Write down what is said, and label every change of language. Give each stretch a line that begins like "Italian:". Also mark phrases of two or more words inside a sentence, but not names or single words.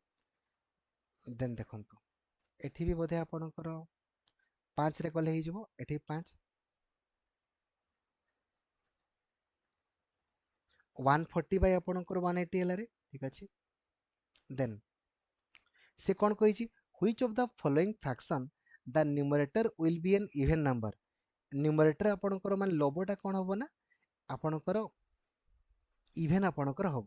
Odia: ଦେନ୍ ଦେଖନ୍ତୁ ଏଠି ବି ବୋଧେ ଆପଣଙ୍କର 5ରେ କଲେ ହେଇଯିବ, ଏଠି 5, 140 ବାଇ ଆପଣଙ୍କର 180 ହେଲାରେ। ଠିକ ଅଛି। ଦେନ୍ ସେ କ'ଣ କହିଛି?
English: Which of the following fraction the numerator will be an even number?
Odia: ନ୍ୟୁମରେଟର ଆପଣଙ୍କର ମାନେ ଲବଟା କ'ଣ ହବ ନା ଆପଣଙ୍କର ଇଭେନ୍ ଆପଣଙ୍କର ହବ।